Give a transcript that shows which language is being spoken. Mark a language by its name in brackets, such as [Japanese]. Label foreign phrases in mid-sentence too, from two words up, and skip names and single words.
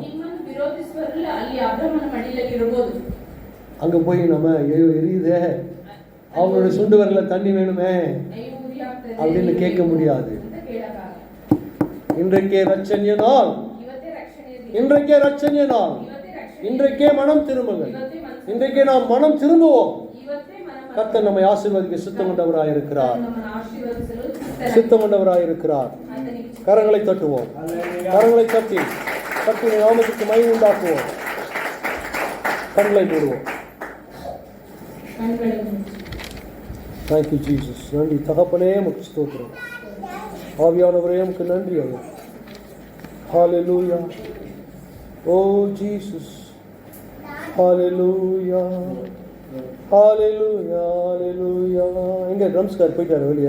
[Kannada] ನಿಮ್ಮನ್ನು ವಿರೋಧಿಸುವವರೆಲ್ಲ ಅಲ್ಲಿ ಅಬ್ರಹಾಮನ ಮಡಿಲಲ್ಲಿ ಇರಬಹುದು. [Tamil] அங்க போய் நம்ம ஐயோ எரியுதே, அவங்களோட சுண்டு வரல தண்ணி வேணுமே [Kannada] ಅಯ್ಯೋ ಉರಿ ಆಗ್ತದೆ [Tamil] அப்படின்னு கேட்க முடியாது. [Kannada] ಅಂತ ಕೇಳಕ್ಕಾಗಲ್ಲ. [Tamil] இன்றைக்கே ரட்சணிய நாள், [Kannada] ಇವತ್ತೇ ರಕ್ಷಣೆಯ ದಿನ. [Tamil] இன்றைக்கே ரட்சணிய நாள், [Kannada] ಇವತ್ತೇ ರಕ್ಷಣೆ. [Tamil] இன்றைக்கே மனம் திரும்புங்கள். [Kannada] ಇವತ್ತೇ ಮನಸ್ಸು. [Tamil] இன்றைக்கே நாம் மனம் திரும்புவோம். [Kannada] ಇವತ್ತೇ ಮನ [Tamil] கர்த்தர் நம்மை ஆசீர்வதிக்க சுத்தம் கொண்டவராய் இருக்கிறார். [Kannada] ನಮ್ಮನ್ನು ಆಶೀರ್ವದಿಸಲು ಸಿದ್ಧರಾಗಿದ್ದಾನೆ. [Tamil] சுத்தம் கொண்டவராய் இருக்கிறார். [Kannada] ಆತನಿಗೆ [Tamil] கரங்களை தட்டுவோம். கரங்களை தட்டி கர்த்தருடைய நாமத்துக்கு மகிமை உண்டாக்குவோம். கண்களை மூடுவோம். [Kannada] ಕಣ್ಣುಗಳನ್ನು ಮುಚ್ಚಿ. [English] thank you Jesus. [Tamil] நன்றி தகப்பனே, உமக்கு ஸ்தோத்திரம். ஆவியானவரே உமக்கு நன்றி ஐயா. ஹalleluya. ஓ ஜீசஸ். ஹalleluya. ஹalleluya. ஹalleluya. எங்க ட்ரம்ஸ் கார் போயிட்டாரு வெளியே?